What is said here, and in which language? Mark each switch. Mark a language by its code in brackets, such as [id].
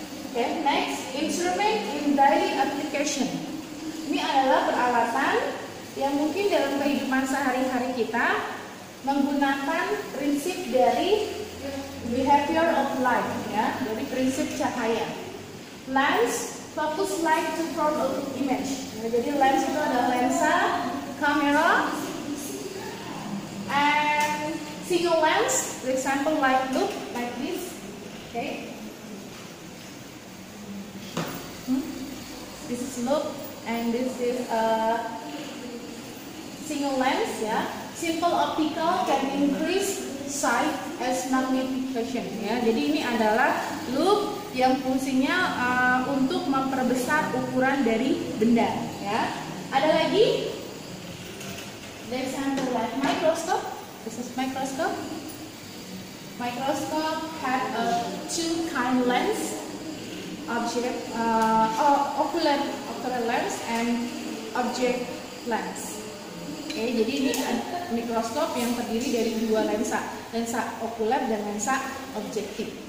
[en] Okay, next, instrument in daily application. [id] Ini adalah peralatan yang mungkin dalam kehidupan sehari-hari kita menggunakan prinsip dari [en] behavior of light, [id] ya, dari prinsip cahaya. [en] Lens, focus light to form an image. [id] Nah, jadi lens itu adalah lensa, kamera, [en] and single lens, for example like look like this. Okay. This is look and this is a single lens, ya. Simple optical can increase sight as magnification, ya. [id] Jadi ini adalah look yang fungsinya untuk memperbesar ukuran dari benda, ya. Ada lagi [en] The example like microscope. This is microscope. Microscope had two kind lens, object, ocular lens and object lens. [id] Oke, jadi ini mikroskop yang terdiri dari dua lensa okuler dan lensa objektif.